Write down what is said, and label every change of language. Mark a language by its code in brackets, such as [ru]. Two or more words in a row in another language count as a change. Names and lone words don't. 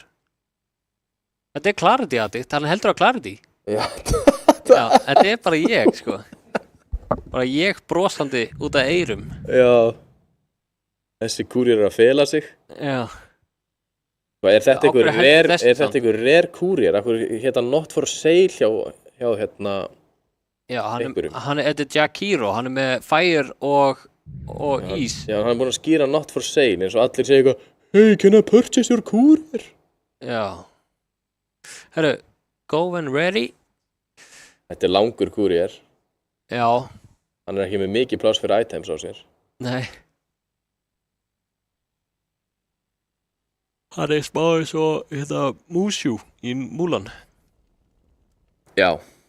[is] Þetta er Clarity addict, hann heldur á Clarity. Já. Já, þetta er bara ég, sko. Bara ég brosandi út af eyrum. Já. Þessi kúrier er að fela sig. Já. Er þetta einhver rare kúrier? Akkur hérna [en] not for sale [is] hjá hérna Já, einhverjum? Þetta er Jack Hero, hann er með fire og ís. Já, hann er búinn að skýra [en] not for sale [is] eins og allir segja eitthvað [en] Hey, can I purchase your kúrier? [is] Já. Herru, [en] go when ready. [is] Þetta er langur kúrier. Já. Hann er ekki með mikið pláss fyrir items á sér. Nei. Hann er smá eins og Mushu í Mulan. Já.